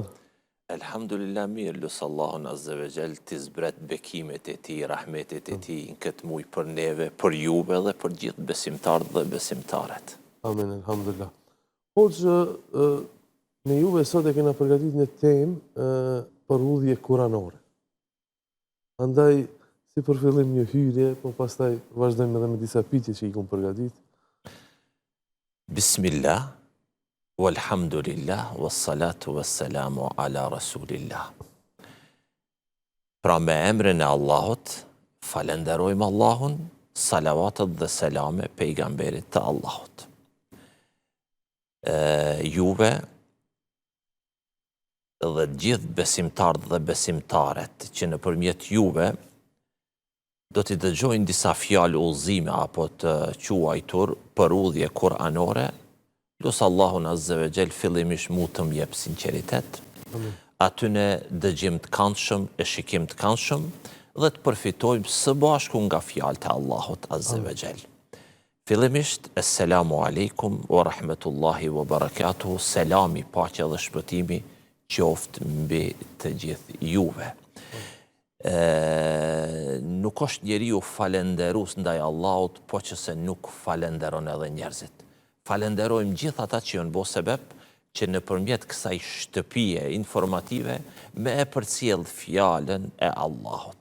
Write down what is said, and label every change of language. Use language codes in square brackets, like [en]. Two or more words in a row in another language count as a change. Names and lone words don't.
[sq] Elhamdulillah mirë, lusë Allahun [ar] عز وجل [sq] të zbret bekimet e ti, rahmetet e ti në këtë muj për neve, për juve dhe për gjithë besimtarët dhe besimtaret. [ar] آمين، الحمد لله. [sq] Hoxha, me juve sot e kena përgatit një temë për udhje kuranore. Andaj, si për fillim një hyrje, po pastaj vazhdojmë edhe me disa pyetje që i kom përgatit. [ar] بسم الله، والحمد لله، والصلاة والسلام على رسول الله. [sq] Pra me emrin e Allahut, falenderojmë Allahun, salavatet dhe selame pejgamberit të Allahut. Juve dhe gjithë besimtarët dhe besimtaret që në përmjet juve do t'i dëgjojnë disa fjalë udhëzime apo të quajtur për udhje kuranore, lusë Allahun [ar] عز وجل [sq] fillimisht mu të mjep sinqeritet, atyne dëgjim të këndshëm e shikim të këndshëm dhe të përfitojmë së bashku nga fjalët e Allahut [ar] عز وجل. [sq] Fillimisht, [ar] السلام عليكم ورحمة الله وبركاته, [sq] selami, paqja dhe shpëtimi qoftë mbi të gjithë juve. Nuk është njeriu falenderus ndaj Allahut, po që se nuk falenderon edhe njerëzit. Falenderojmë gjithë ata që janë bo sebeb që në përmjet kësaj shtëpie informative me e përcjell fjalën e Allahut.